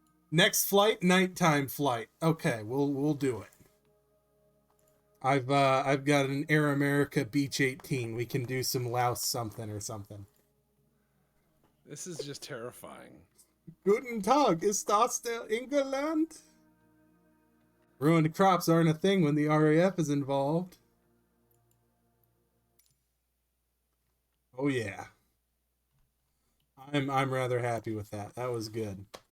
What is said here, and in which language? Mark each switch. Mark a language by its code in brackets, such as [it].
[en] Next flight, nighttime flight. Okay, we'll do it. I've got an Air America Beach 18. We can do some Laos something or something. This is just terrifying. [de] Guten Tag, ist das der England? [en] Ruined crops aren't a thing when the RAF is involved. Oh yeah. I'm rather happy with that. That was good.